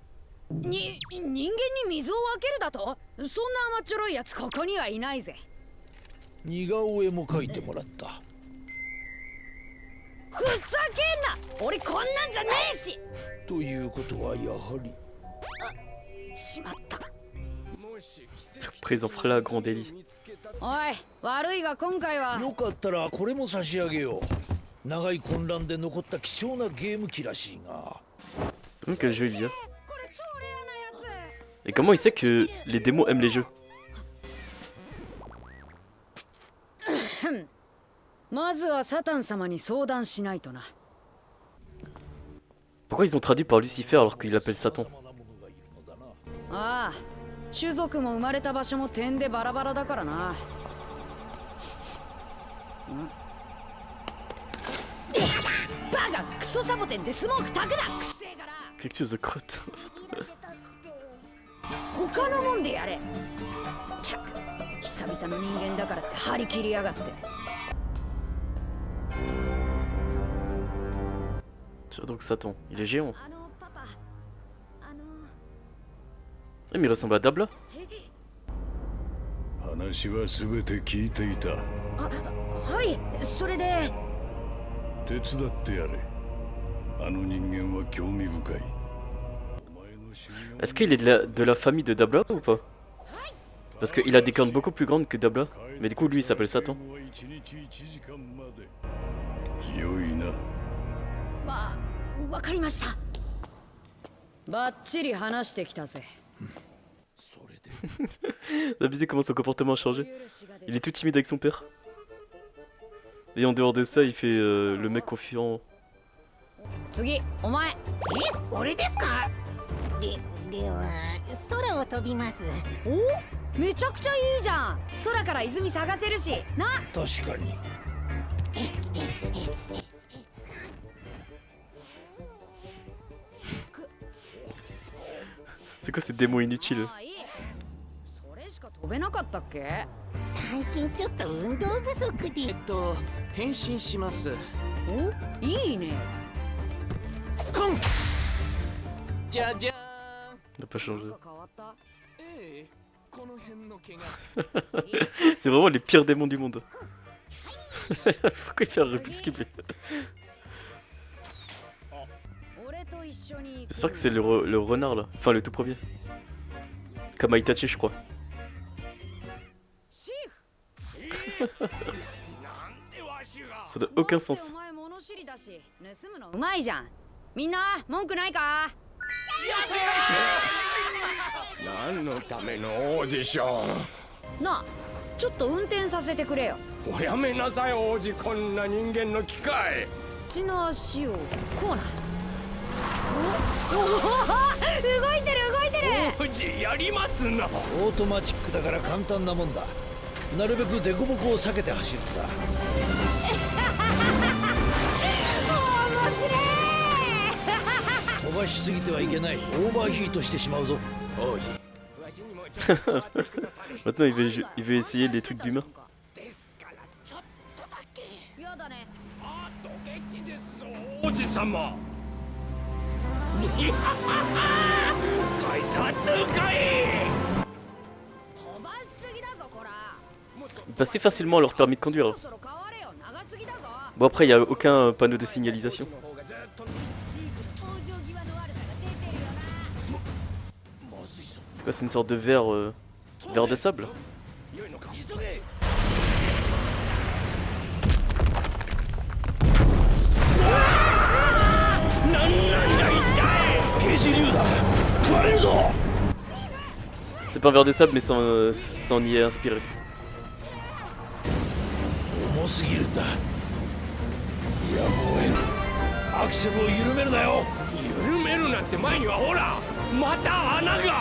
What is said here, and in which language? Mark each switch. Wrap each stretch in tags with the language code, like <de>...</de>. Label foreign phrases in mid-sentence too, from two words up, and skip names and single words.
<ja>人間に水を分けるだと？そんな甘っちょろいやつここにはいないぜ。似顔絵も描いてもらった。ふざけんな！俺こんなんじゃねえし。ということはやはり。しまった。</ja> <fr>Prise en flagrant délit.</fr> <ja>おい、悪いが今回は。よかったらこれも差し上げよう。長い混乱で残った貴重なゲーム機らしいが。</ja> <fr>Donc un jeu il y a.</fr> <ja>これ超レアなやつ。</ja> <fr>Et comment il sait que les démons aiment les jeux?</fr> <ja>まずはサタン様に相談しないとな。</ja> <fr>Pourquoi ils ont traduit par Lucifer alors qu'il l'appelle Satan?</fr> <ja>ああ、種族も生まれた場所も点でバラバラだからな。バカ、クソサボテンでスモーク炊くな、くせえから。</ja> <fr>Quelque chose de crotte.</fr> <ja>他のもんでやれ。久々の人間だからって張り切りやがって。</ja> <fr>Tu vois donc Satan, il est géant.</fr> <ja>あのパパ、</ja> <fr>Mais il ressemble à Dabla.</fr> <ja>話は全て聞いていた。はい、それで。手伝ってやれ。あの人間は興味深い。</ja> <fr>Est-ce qu'il est de la famille de Dabla ou pas? Parce qu'il a des cornes beaucoup plus grandes que Dabla. Mais du coup lui il s'appelle Satan.</fr> <ja>良いな。わかりました。バッチリ話してきたぜ。</ja> <fr>T'as visé comment son comportement a changé. Il est tout timide avec son père. Et en dehors de ça, il fait le mec confiant.</fr> <ja>次、お前。俺ですか？では空を飛びます。お、めちゃくちゃいいじゃん。空から泉探せるしな。確かに。</ja> <fr>C'est quoi ces démons inutiles?</fr> <ja>それしか飛べなかったっけ？最近ちょっと運動不足で。変身します。お、いいね。コン。じゃじゃ</ja> <fr>Il n'a pas changé.</fr> <ja>なんか変わった？ええ、この辺の毛が。</ja> <fr>C'est vraiment les pires démons du monde. Pourquoi il fait un réplique skip? J'espère que c'est le renard là. Enfin le tout premier. Kamaitachi je crois. Ça n'a aucun sens.</fr> <ja>うまいじゃん。みんな文句ないか？何のためのオーディション？なあ、ちょっと運転させてくれよ。おやめなさい王子、こんな人間の機械。こっちの足をこうな。動いてる動いてる。王子やりますな。オートマチックだから簡単なもんだ。なるべくデコボコを避けて走るんだ。面白い。飛ばしすぎてはいけない。オーバーヒートしてしまうぞ。王子、わしにもちょっと触ってください。</ja> <fr>Maintenant il veut essayer les trucs d'humain.</fr> <ja>ですからちょっとだけ。やだね。あ、ドケチですぞ王子様。配達かい。飛ばしすぎだぞこら。</ja> <fr>Ils passaient facilement leur permis de conduire.</fr> <ja>そろそろ変われよ。長すぎだぞ。</ja> <fr>Bon après il n'y a aucun panneau de signalisation.</fr> <ja>往生際の悪さが出てるよな。</ja> <fr>C'est quoi, c'est une sorte de verre, verre de sable?</fr> <ja>良いのか。急げ。あ子竜だ。食われるぞ。</ja> <fr>C'est pas un verre de sable, mais ça en y est inspiré.</fr> <ja>重すぎるんだ。やむを得ん。アクセルを緩めるなよ。緩めるなって前にはほらまた穴が。</ja>